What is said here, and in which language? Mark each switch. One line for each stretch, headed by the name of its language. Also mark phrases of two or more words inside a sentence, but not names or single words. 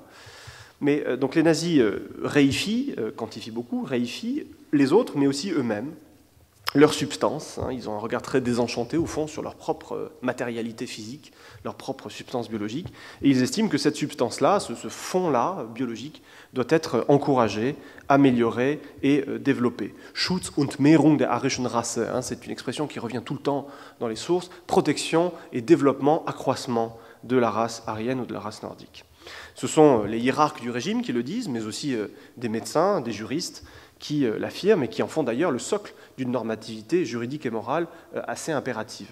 French: Mais donc les nazis réifient, quantifient beaucoup, réifient les autres, mais aussi eux-mêmes, leur substance. Hein, ils ont un regard très désenchanté, au fond, sur leur propre matérialité physique, leur propre substance biologique. Et ils estiment que cette substance-là, ce fond-là, biologique, doit être encouragé, amélioré et développé.
German: Schutz und Mehrung der arischen Rasse,
French: hein, c'est une expression qui revient tout le temps dans les sources, protection et développement, accroissement de la race aryenne ou de la race nordique. Ce sont les hiérarques du régime qui le disent, mais aussi des médecins, des juristes qui l'affirment et qui en font d'ailleurs le socle d'une normativité juridique et morale assez impérative.